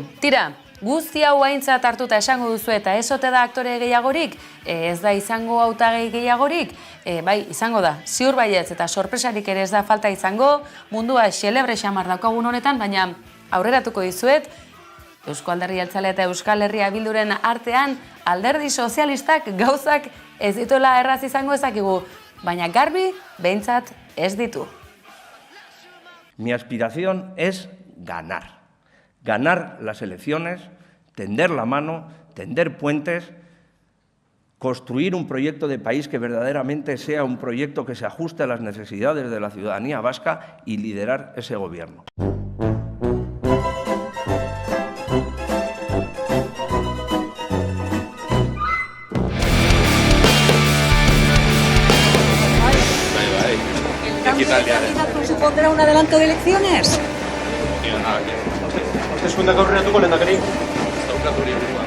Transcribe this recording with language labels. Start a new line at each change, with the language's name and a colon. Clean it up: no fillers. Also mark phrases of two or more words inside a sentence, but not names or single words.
Basque: Tira, guzti hau aintzat hartuta esango duzu eta ez ote da aktore gehiagorik, ez da izango hautagai gehiagorik, bai, izango da, ziur baietz eta sorpresarik ere ez da falta izango, mundua xelebre xamar daukagun honetan, baina aurreratuko dizuet, Eusko Alderdi Jeltzalea eta Euskal Herria Bilduren artean alderdi sozialistak gauzak ez dituela erraz izango ezakigu, baina garbi behintzat ez ditu.
Spanish: Mi aspiración es ganar. Ganar las elecciones, tender la mano, tender puentes, construir un proyecto de país que verdaderamente sea un proyecto que se ajuste a las necesidades de la ciudadanía vasca y liderar ese gobierno. ¿Supondrá un adelanto de elecciones?
Basque: Hauteskundeak aurreratuko lehendakari? Ez daukat hori buruan.